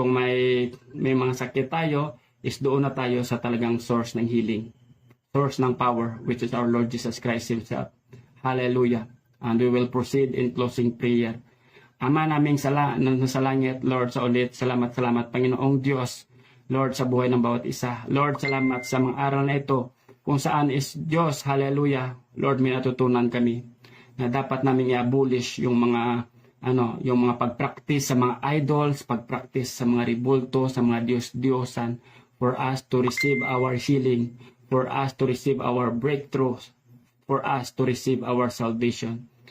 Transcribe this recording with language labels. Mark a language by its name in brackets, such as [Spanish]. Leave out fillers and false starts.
[Filipino] Kung may mga sakit tayo, is doon na tayo sa talagang source ng healing. [English] Source ng power, which is our Lord Jesus Christ Himself. Hallelujah. And we will proceed in closing prayer. [Filipino] Ama naming sa langit, Lord, sa ulit, salamat, Panginoong Diyos, Lord, sa buhay ng bawat isa. Lord, salamat sa mga aral na ito, kung saan is Diyos, hallelujah, Lord, may natutunan kami, na dapat namin i-abolish yung mga, pag-practice sa mga idols, pag-practice sa mga ribulto, sa mga Diyos-Diyosan, [English] for us to receive our healing, for us to receive our breakthroughs, for us to receive our salvation.